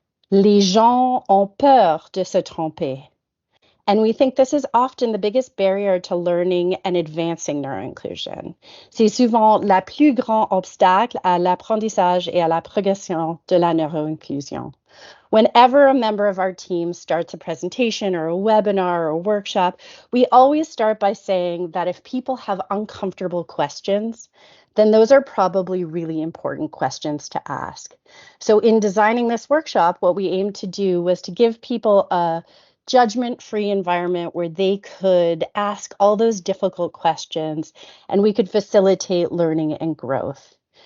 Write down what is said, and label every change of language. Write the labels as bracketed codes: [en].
[fr] Les gens ont peur de se tromper. [en] And we think this is often the biggest barrier to learning and advancing neuroinclusion. [fr] C'est souvent la plus grand obstacle à l'apprentissage et à la progression de la neuroinclusion. [en] Whenever a member of our team starts a presentation or a webinar or a workshop, we always start by saying that if people have uncomfortable questions, then those are probably really important questions to ask. So in designing this workshop, what we aimed to do was to give people a judgment-free environment where they could ask all those difficult questions and we could facilitate learning and growth.